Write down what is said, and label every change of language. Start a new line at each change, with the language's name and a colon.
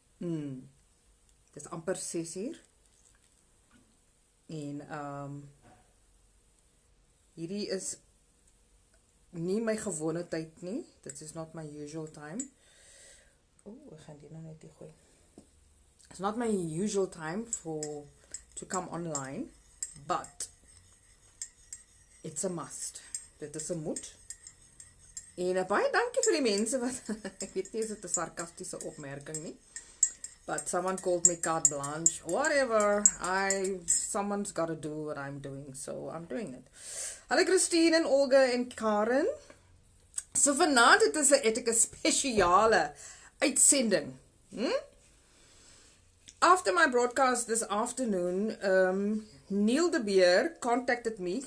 Afrikaans: Dit is amper 6:00. En hierdie is nie my gewone tyd nie. Dit is
English: not my usual time.
Afrikaans: Ek gaan dit nou net die gooi.
English: It's not my usual time to come online, but it's a must.
Afrikaans: Dit is 'n moet. En baie dankie vir die mense wat ek weet nie is dit 'n sarkastiese opmerking nie.
English: But someone called me carte blanche. Whatever. Someone's got to do what I'm doing, so I'm doing it.
Afrikaans: Hallo Christine en Olga en Karen. So vanaand het is 'n spesiale uitsending.
English: After my broadcast this afternoon, Neil de Beer contacted me.